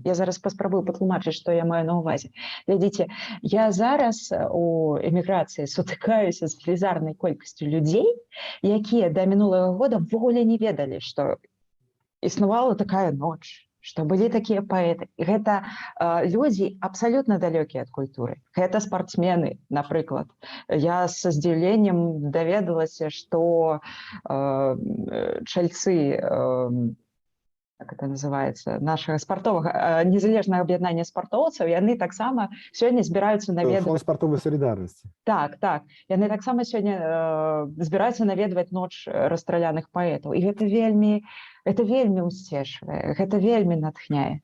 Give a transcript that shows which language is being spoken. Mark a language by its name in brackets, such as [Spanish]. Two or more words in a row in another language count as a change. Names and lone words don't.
[Belarusian] Я зараз паспрабую патлумачыць, што я маю на ўвазе. Глядзіце, я зараз у эміграцыі сутыкаюся з велізарнай колькасцю людзей, якія да мінулага года ввогуле не ведалі, што існавала такая ноч, што былі такія паэты. І гэта людзі абсалютна далёкія ад культуры. Гэта спартсмены, напрыклад. Я са здзіўленнем даведалася, што чальцы, [Russian] как это называется, [Belarusian] нашага спартовага незалежнага аб'яднання спартоўцаў, яны таксама сёння збіраюцца Фонд наведваць. [Russian] спартовой солидарности. [Belarusian] Так. Яны таксама сёння збіраюцца наведваць ноч расстраляных паэтаў. І гэта вельмі ўсцешвае, гэта вельмі натхняе.